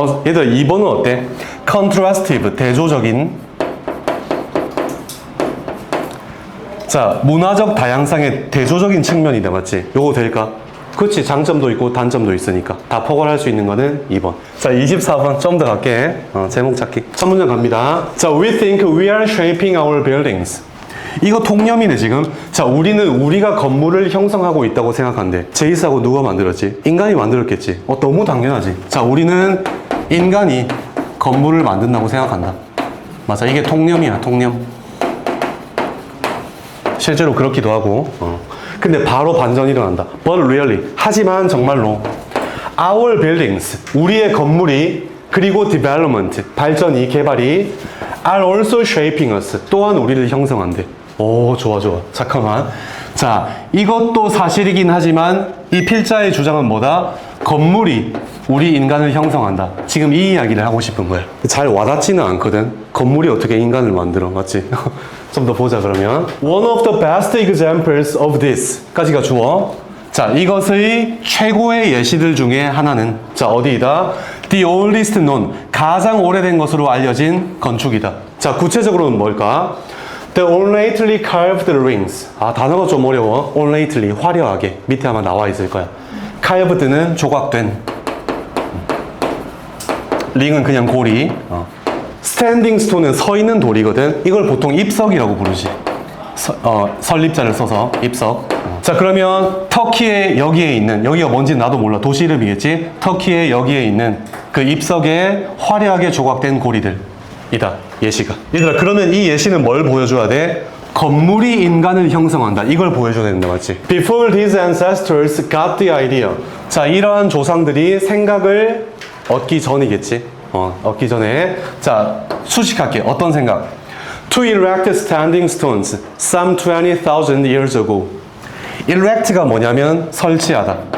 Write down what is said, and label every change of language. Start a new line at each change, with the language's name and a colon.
Korean: 얘들 2번은 어때? contrastive, 대조적인. 자, 문화적 다양성의 대조적인 측면이다, 맞지? 요거 될까? 그렇지, 장점도 있고 단점도 있으니까 다 포괄할 수 있는 거는 2번. 자, 24번 좀 더 갈게. 제목 찾기. 첫 문장 갑니다.
English: 자, we think we are shaping our buildings.
Korean: 이거 통념이네, 지금. 자, 우리가 건물을 형성하고 있다고 생각한대. 제이스하고 누가 만들었지? 인간이 만들었겠지. 너무 당연하지. 자, 우리는 인간이 건물을 만든다고 생각한다. 맞아, 이게 통념이야, 통념. 실제로 그렇기도 하고. 근데 바로 반전이 일어난다.
English: But really,
Korean: 하지만 정말로
English: our buildings,
Korean: 우리의 건물이, 그리고 development, 발전이, 개발이
English: are also shaping us,
Korean: 또한 우리를 형성한대. 오, 좋아. 잠깐만. 자, 이것도 사실이긴 하지만 이 필자의 주장은 뭐다? 건물이 우리 인간을 형성한다. 지금 이 이야기를 하고 싶은 거야. 잘 와닿지는 않거든. 건물이 어떻게 인간을 만들어, 맞지? 좀 더 보자 그러면.
English: One of the best examples of this 까지가 주어.
Korean: 자, 이것의 최고의 예시들 중에 하나는 자, 어디이다?
English: The oldest known,
Korean: 가장 오래된 것으로 알려진 건축이다. 자, 구체적으로는 뭘까?
English: The ornately carved rings.
Korean: 아, 단어가 좀 어려워. ornately, 화려하게. 밑에 아마 나와 있을 거야. carved는 조각된. 링은 그냥 고리. 스탠딩 스톤은 서 있는 돌이거든. 이걸 보통 입석이라고 부르지. 설립자를 써서 입석. 자, 그러면 터키의 여기에 있는, 여기가 뭔지 나도 몰라. 도시 이름이겠지? 터키의 여기에 있는 그 입석에 화려하게 조각된 고리들이다. 예시가. 얘들아, 그러면 이 예시는 뭘 보여줘야 돼? 건물이 인간을 형성한다. 이걸 보여줘야 된다, 맞지?
English: Before these ancestors got the idea.
Korean: 자, 이러한 조상들이 생각을 얻기 전이겠지? 얻기 전에. 자, 수식할게. 어떤 생각?
English: To erect standing stones some 20,000 years ago.
Korean: erect가 뭐냐면 설치하다.